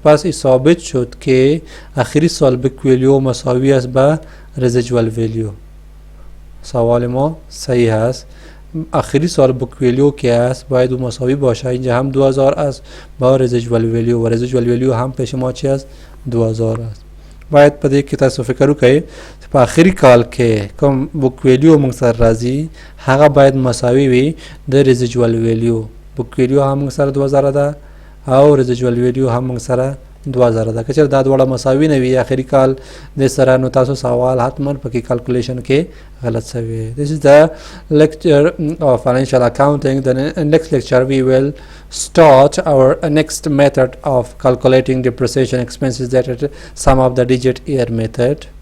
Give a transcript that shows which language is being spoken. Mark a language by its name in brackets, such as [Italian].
[Persian] پس این ثابت شد که آخری سال بک ویلیو مساوی است به رزیجوال ویلیو. سوال ما صحیح است. آخری سال بک ویلیو که است باید او مساوی باشه. اینجا هم 2000 است با رزیجوال ویلیو و رزیجوال ویلیو هم پیش ما چی است 2000 است. [Pashto] باید پدې کې تاسو فکر وکړئ په آخري کال کې کوم بک ویلیو موږ سره راځي هغه باید مساوي وي د رزیجوال ویلیو. بک ویلیو هم موږ سره 2000 ده او رزیجوال ویلیو هم موږ سره 2000 ده. که چېرې دا دواړه مساوي نه وي آخري کال د سره نو تاسو سوال حتما پکې کیلکولیشن کې غلط شوی. [English] This is the lecture of financial accounting. The next lecture we will start our next method of calculating depreciation expenses, that is sum of the digit year method.